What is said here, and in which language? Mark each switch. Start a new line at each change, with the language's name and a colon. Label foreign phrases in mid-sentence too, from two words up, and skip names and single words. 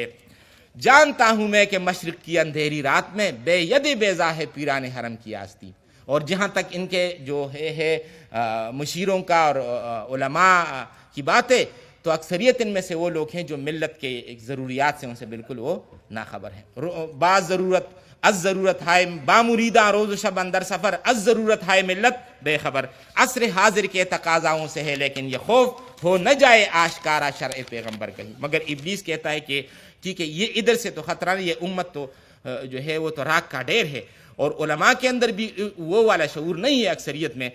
Urdu: جانتا ہوں میں کہ مشرق کی اندھیری رات میں بے ید بیضا ہے پیران حرم کی آستی. اور جہاں تک ان کے جو ہے مشیروں کا اور علماء کی بات ہے، تو اکثریت ان میں سے وہ لوگ ہیں جو ملت کے ایک ضروریات سے ان سے بالکل وہ ناخبر ہیں.
Persian: بعض ضرورت از ضرورت ہائے بامریدہ روز و شب اندر سفر، از ضرورت ہائے ملت بے خبر.
Urdu: عصر حاضر کے تقاضاؤں سے ہے لیکن یہ خوف ہو نہ جائے آشکارا شرع پیغمبر کہیں. مگر ابلیس کہتا ہے کہ ٹھیک ہے یہ ادھر سے تو خطرہ نہیں، یہ امت تو جو ہے وہ تو راک کا ڈیر ہے، اور علماء کے اندر بھی وہ والا شعور نہیں ہے اکثریت میں.